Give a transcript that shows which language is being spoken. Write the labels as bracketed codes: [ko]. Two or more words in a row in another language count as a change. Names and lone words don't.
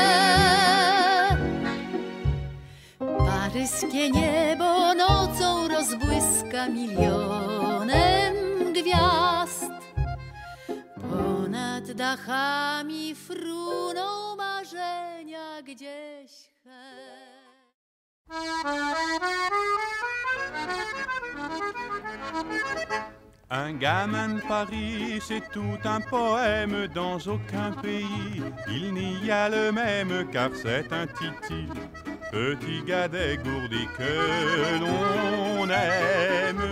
[pl] Paryskie niebo nocą rozbłyska milionem gwiazd. Ponad dachami fruną marzenia gdzieś hen. [fr] Un gamin de Paris, c'est tout un poème. Dans aucun pays, il n'y a le même, car c'est un titi, petit gars dégourdi que l'on aime.